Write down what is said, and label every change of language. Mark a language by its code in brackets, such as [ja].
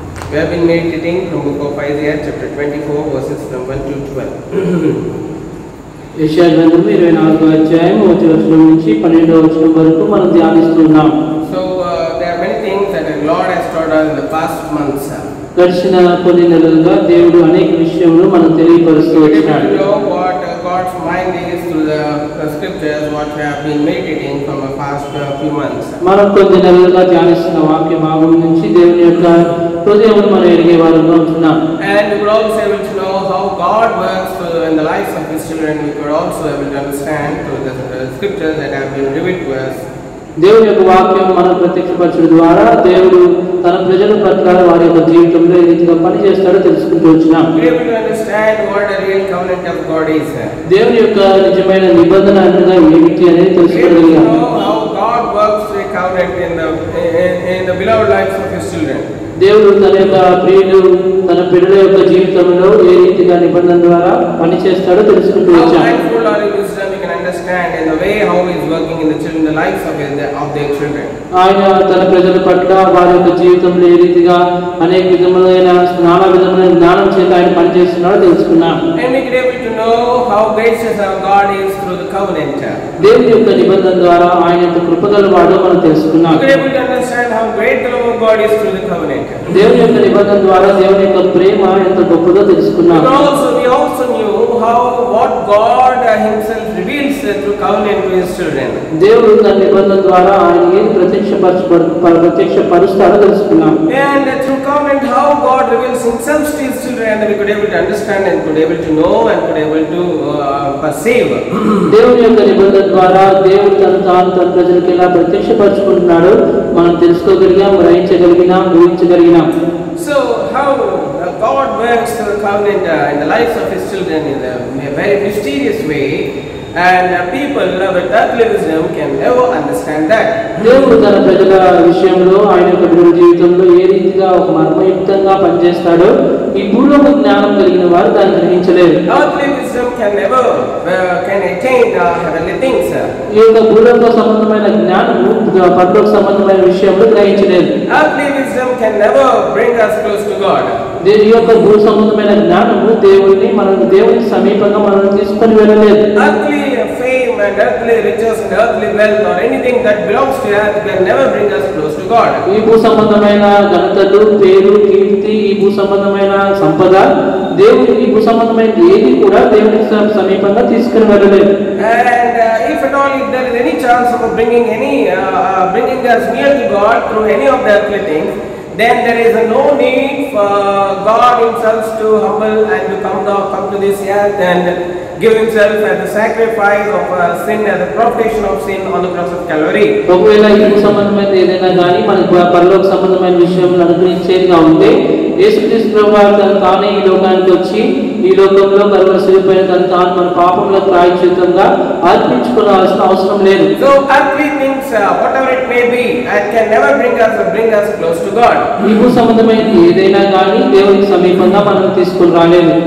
[en] We have been meditating from book of Isaiah chapter 24 verses from 1 to 12. [te] యెషయా గ్రంథం 24వ అధ్యాయం 1వ వచనం నుంచి 12వ వచనం వరకు మనం ధ్యానిస్తున్నాం. [en] So there are many things that the Lord has taught us in the past months. [te] గడిచిన కొన్ని నెలలుగా దేవుడు అనేక విషయములు మనకు తెలియపరుస్తూ వచ్చాడు. [en] We know what God's mind is through the scriptures, what we have been meditating from the past few months. [te] మనం కొన్ని నెలలుగా ధ్యానిస్తున్న వాక్య భాగం నుంచి దేవుని యొక్క హృదయమును మనం ఎరిగే వారుగా ఉంటున్నాం. [en] And we were also able to know how God works in the lives of His children. We were also able to understand through the scriptures that have been revealed to us. [te] దేవుని యొక్క వాక్యం మనం ప్రత్యక్షపరచడం ద్వారా దేవుడు తన ప్రజల పట్ల వారి యొక్క జీవితంలో ఏ రీతిగా పని చేస్తాడో తెలుసుకుంటూ వచ్చినాం. [en] We are able to understand what the real covenant of God is. [te] దేవుని యొక్క నిజమైన నిబంధన అనగా ఏమిటి అనేది తెలుసుకోగలిగాం. [en] We know how God works through a covenant in the beloved lives of His children. [te] దేవుడు తన యొక్క ప్రియులు తన పిల్లల యొక్క జీవితంలో ఏ రీతిగా నిబంధన ద్వారా పని చేస్తాడో తెలుసుకుంటూ వచ్చాం. [en] Understand in the way how He is working in the children, the lives of their children. [te] ఆయన తన ప్రజల పట్ల వారి యొక్క జీవితంలో ఏ రీతిగా అనేక విధములైన నానా విధములైన జ్ఞానం చేత ఆయన పనిచేస్తున్నాడో తెలుసుకున్నాం. [en] And we are able to know how gracious our God is through the covenant. [te] దేవుని యొక్క నిబంధన ద్వారా ఆయన యొక్క కృపగల వాడో మనం తెలుసుకున్నాం. [en] We are able to understand how great the love of God is through the covenant. [te] దేవుని యొక్క నిబంధన ద్వారా దేవుని యొక్క ప్రేమ ఎంత గొప్పదో తెలుసుకున్నాం. [en] We also knew how what God Himself reveals through covenant to His children. [te] దేవుడు తన నిబంధన ద్వారా ఆయన ఏది ప్రత్యక్షపరుస్తాడో తెలుసుకున్నాం. [en] And through covenant how God reveals Himself to His children, and we could able to understand and could able to know and could able to perceive. [te] దేవుని యొక్క నిబంధన ద్వారా దేవుడు తన ప్రజలకు ఎలా ప్రత్యక్షపరచుకుంటున్నాడో మనం తెలుసుకోగలిగాం, గ్రహించగలిగినాం, ఊహించగలిగినాం. [en] So how God works through the covenant in the lives of His children in a very mysterious way, and people with earthly wisdom can never understand that. [te] దేవుడు తన ప్రజల విషయంలో ఆయన యొక్క ప్రజల జీవితంలో ఏ రీతిగా ఒక మర్మయుక్తంగా పనిచేస్తాడో ఈ భూలోక జ్ఞానం కలిగిన వారు దాన్ని గ్రహించలేరు. [en] Earthly wisdom can never can attain heavenly things. [te] ఈ యొక్క భూలోక సంబంధమైన జ్ఞానము పరలోక సంబంధమైన విషయంలో గ్రహించలేరు. [en] Earthly wisdom can never bring us close to God. [te] ఈ యొక్క భూ సంబంధమైన జ్ఞానము దేవుని సమీపంగా మనల్ని తీసుకొని వెళ్ళలేదు. [en] Earthly fame and earthly riches and earthly wealth or anything that belongs to earth can never bring us close to God. [te] ఈ భూ సంబంధమైన ఘనతలు, పేరు, కీర్తి, ఈ భూ సంబంధమైన సంపద, దేవుని ఈ భూ సంబంధమైన ఏది కూడా దేవుని సమీపంగా తీసుకొని వెళ్ళలేదు. [en] And if at all if there is any chance of bringing us near to God through any of the earthly things, then there is no need for God Himself to humble and to come to this earth and give Himself as a sacrifice of sin, as a propitiation of sin on the cross of Calvary. [te] ఒకవేళ ఈ సంబంధమైన ఏదైనా కానీ మనకు పరలోక సంబంధమైన విషయంలో అనుగ్రహించేదిగా ఉంటే యేసుక్రీస్తు ప్రభువు తానే ఈ లోకానికి వచ్చి ఈ లోకంలో కలువరి శిలువపైన తాను మన పాపముల ప్రాయశ్చిత్తంగా అర్పించుకోవాల్సిన అవసరం లేదు. [en] So earthly things, whatever it may be, it can never bring us close to God. [te] ఈ భూ సంబంధమైన ఏదైనా కానీ దేవునికి సమీపంగా మనం తీసుకొని రాలేదు.